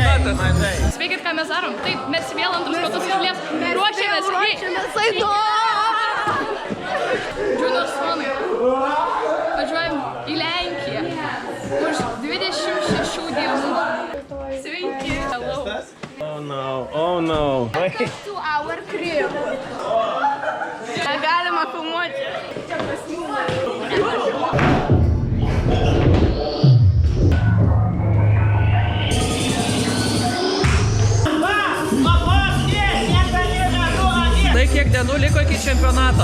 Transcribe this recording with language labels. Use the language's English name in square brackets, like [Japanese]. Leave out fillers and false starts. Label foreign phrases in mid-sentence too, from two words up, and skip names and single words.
[Lithuanian] Mažai. Sveikit, ką mes darom. Taip, mes vėl antrus metus išlės ruošiamės. Aido! Junior Swanai. Važiuojam į Lenkiją. Už 26 dienų. Sveiki. [English] Hello. Oh no. To our crew. [Lithuanian] Negalima filmuoti. Tai kiek dienų liko iki čempionato?